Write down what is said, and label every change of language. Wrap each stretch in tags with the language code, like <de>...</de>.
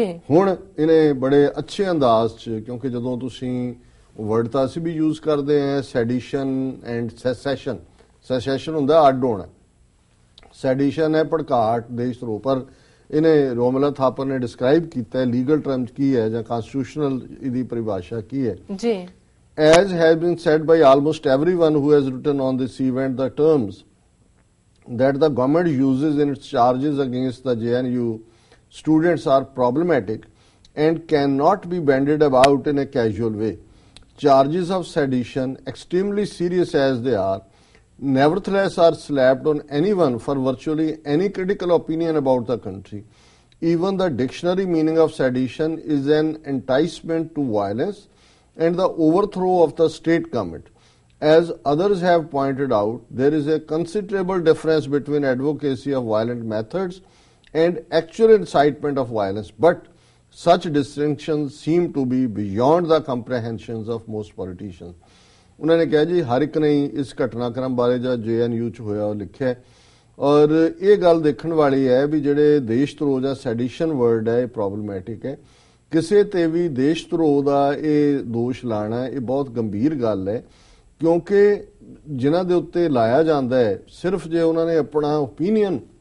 <pa>ਹੁਣ ਇਹਨੇ ਬੜੇ ਅੱਛੇ ਅੰਦਾਜ਼ 'ਚ, ਕਿਉਂਕਿ ਜਦੋਂ ਤੁਸੀਂ ਵਰਡ ਤਾਂ ਅਸੀਂ ਵੀ ਯੂਜ਼ ਕਰਦੇ ਹਾਂ ਸੈਡੀਸ਼ਨ ਐਂਡ ਸੈਸੈਸ਼ਨ। ਸੈਸੈਸ਼ਨ ਹੁੰਦਾ ਅੱਡ ਹੋਣਾ, ਸੈਡੀਸ਼ਨ ਹੈ ਭੜਕਾਹਟ, ਦੇਸ਼ ਧਰੋਹ। ਪਰ ਇਹਨੇ ਰੋਮਿਲਾ ਥਾਪਰ ਨੇ ਡਿਸਕ੍ਰਾਈਬ ਕੀਤਾ ਲੀਗਲ ਟਰਮ ਕੀ ਹੈ ਜਾਂ ਕਨਸਟੀਟਿਊਸ਼ਨਲ ਇਹਦੀ ਪਰਿਭਾਸ਼ਾ ਕੀ ਹੈ।</pa> <en>as has been said by almost everyone who has written on this event, the terms that the government uses in its charges against the JNU students are problematic and cannot be bandied about in a casual way. Charges of sedition, extremely serious as they are, nevertheless are slapped on anyone for virtually any critical opinion about the country. Even the dictionary meaning of sedition is an enticement to violence and the overthrow of the state government. As others have pointed out, there is a considerable difference between advocacy of violent methods and actual incitement of violence, but such distinctions seem to be beyond the comprehensions of most politicians.</en> <pa>ਉਹਨਾਂ ਨੇ ਕਿਹਾ ਜੀ ਹਰ ਇੱਕ ਨੇ ਇਸ ਘਟਨਾਕ੍ਰਮ ਬਾਰੇ ਜਾਂ JNU ਚ ਹੋਇਆ ਉਹ ਲਿਖਿਆ ਔਰ ਇਹ ਗੱਲ ਦੇਖਣ ਵਾਲੀ ਹੈ ਵੀ ਜਿਹੜੇ ਦੇਸ਼ ਧਰੋਹ ਜਾਂ ਸੈਡੀਸ਼ਨ ਵਰਡ ਹੈ ਇਹ ਪ੍ਰੋਬਲਮੈਟਿਕ ਹੈ। ਕਿਸੇ ਤੇ ਵੀ ਦੇਸ਼ ਧਰੋਹ ਦਾ ਇਹ ਦੋਸ਼ ਲਾਣਾ ਇਹ ਬਹੁਤ ਗੰਭੀਰ ਗੱਲ ਹੈ ਕਿਉਂਕਿ ਜਿਨ੍ਹਾਂ ਦੇ ਉੱਤੇ ਲਾਇਆ ਜਾਂਦਾ ਹੈ ਸਿਰਫ ਜੇ ਉਹਨਾਂ ਨੇ ਆਪਣਾ ਓਪੀਨੀਅਨ</pa>